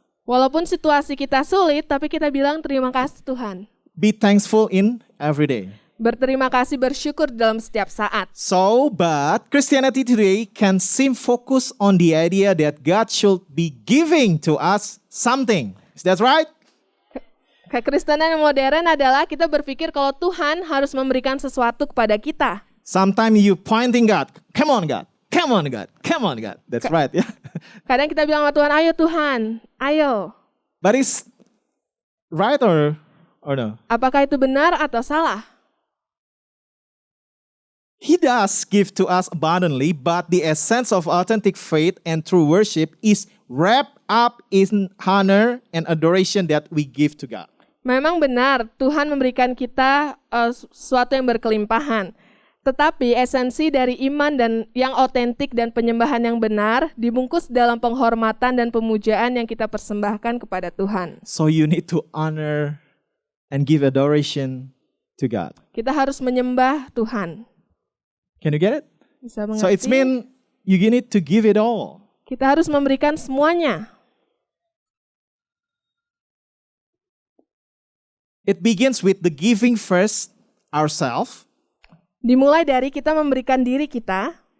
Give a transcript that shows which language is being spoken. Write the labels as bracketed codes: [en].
[id] Walaupun situasi kita sulit, tapi kita bilang terima kasih Tuhan. [en] Be thankful in every day. [id] Berterima kasih, bersyukur dalam setiap saat. [en] So, but Christianity today can seem focused on the idea that God should be giving to us something. Is that right? [id] Kekristenan yang modern adalah kita berpikir kalau Tuhan harus memberikan sesuatu kepada kita. [en] Sometimes you pointing God. Come on, God. Come on, God. Come on, God. That's right. Yeah. [id] Kadang kita bilang sama Tuhan, ayo Tuhan, ayo. [en] But is right or no? [id] Apakah itu benar atau salah? [en] He does give to us abundantly, but the essence of authentic faith and true worship is wrapped up in honor and adoration that we give to God. [id] Memang benar, Tuhan memberikan kita sesuatu yang berkelimpahan. Tetapi esensi dari iman dan yang otentik dan penyembahan yang benar dibungkus dalam penghormatan dan pemujaan yang kita persembahkan kepada Tuhan. [en] So you need to honor and give adoration to God. [id] Kita harus menyembah Tuhan. [en] Can you get it? [id] Bisa mengerti? [en] So it's mean you need to give it all. [id] Kita harus memberikan semuanya. [en] It begins with the giving first ourselves, [id] Dimulai dari kita memberikan diri kita,